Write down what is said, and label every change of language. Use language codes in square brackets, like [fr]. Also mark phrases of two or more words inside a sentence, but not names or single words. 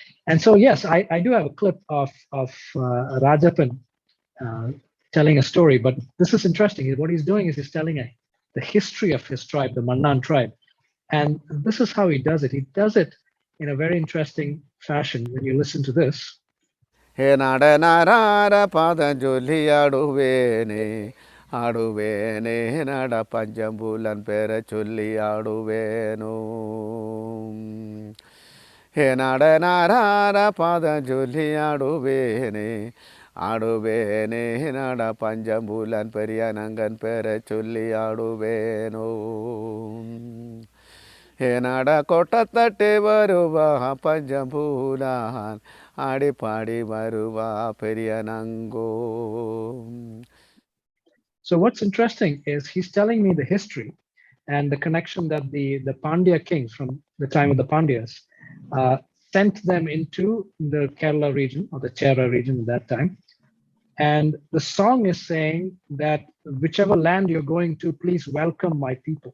[en] And so, yes, I do have a clip of Rajapan telling a story. But this is interesting. What he's doing is he's telling the history of his tribe, the Mannan tribe. And this is how he does it. He does it in a very interesting fashion when you listen to this. [ta] ஹே நாடனாரார பாதஞ்சுலி ஆடுவேனே ஆடுவேனே நாட பஞ்சம்புலன் பேர சொல்லி ஆடுவேனு ஹே நாடனாரார பாதஞ்சுலி ஆடுவேனே ஆடுவேனே நாட பஞ்சம்புலன் பெரிய நங்கன் பேர சொல்லி ஆடுவேனு ஹே நாட கொட்ட தட்டே பருவ பஞ்சம்புலான் ஆடி பாடி பருவ பெரிய நங்கோ. [en] So what's interesting is he's telling me the history and the connection that the Pandya kings from the time of the Pandyas sent them into the Kerala region or the Chera region at that time. And the song is saying that whichever land you're going to, please welcome my people.